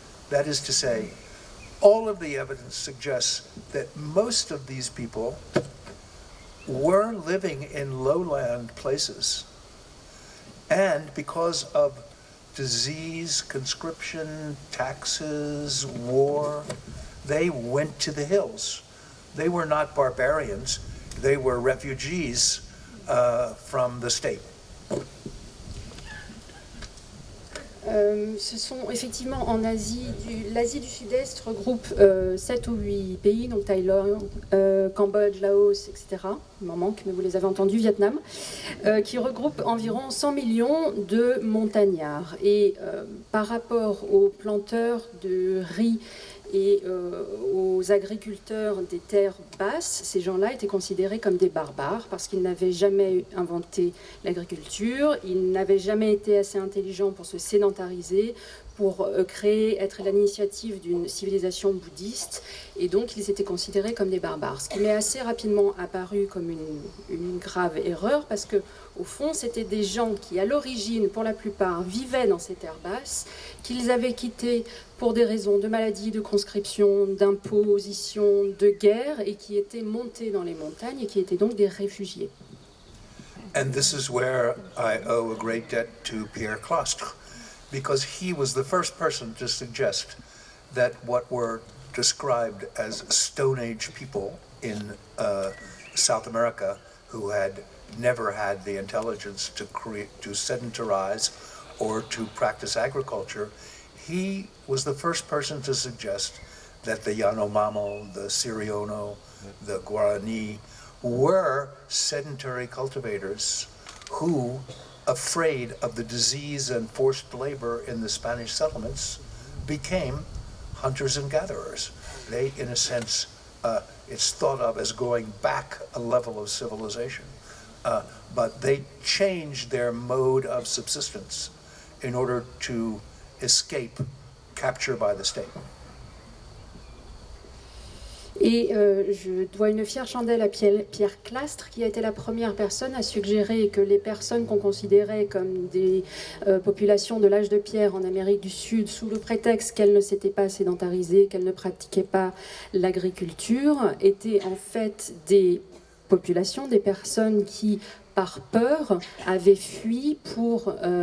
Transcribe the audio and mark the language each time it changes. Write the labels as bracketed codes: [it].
[en] That is to say, all of the evidence suggests that most of these people were living in lowland places, and because of disease, conscription, taxes, war, they went to the hills. They were not barbarians, they were refugees from the state. [fr] Ce sont effectivement en Asie, l'Asie du Sud-Est regroupe 7 ou 8 pays, donc Thaïlande, Cambodge, Laos, etc. Il m'en manque, mais vous les avez entendus, Vietnam, qui regroupent environ 100 millions de montagnards. Et par rapport aux planteurs de riz et aux agriculteurs des terres basses, ces gens-là étaient considérés comme des barbares parce qu'ils n'avaient jamais inventé l'agriculture, ils n'avaient jamais été assez intelligents pour se sédentariser, pour être à l'initiative d'une civilisation bouddhiste, et donc ils étaient considérés comme des barbares. Ce qui m'est assez rapidement apparu comme une grave erreur, parce que au fond, c'était des gens qui, à l'origine, pour la plupart, vivaient dans ces terres basses, qu'ils avaient quittées pour des raisons de maladie, de conscription, d'imposition, de guerre, et qui étaient montés dans les montagnes et qui étaient donc des réfugiés. [en] And this is where I owe a great debt to Pierre Clastres, because he was the first person to suggest that what were described as Stone Age people in South America, who had never had the intelligence to sedentarize or to practice agriculture, he was the first person to suggest that the Yanomamo, the Siriono, the Guarani were sedentary cultivators who, afraid of the disease and forced labor in the Spanish settlements, became hunters and gatherers. They, in a sense, it's thought of as going back a level of civilization. But they changed their mode of subsistence in order to escape capture by the state. [fr] Et je dois une fière chandelle à Pierre Clastres, qui a été la première personne à suggérer que les personnes qu'on considérait comme des populations de l'âge de pierre en Amérique du Sud, sous le prétexte qu'elles ne s'étaient pas sédentarisées, qu'elles ne pratiquaient pas l'agriculture, étaient en fait des populations, des personnes qui, par peur, avaient fui pour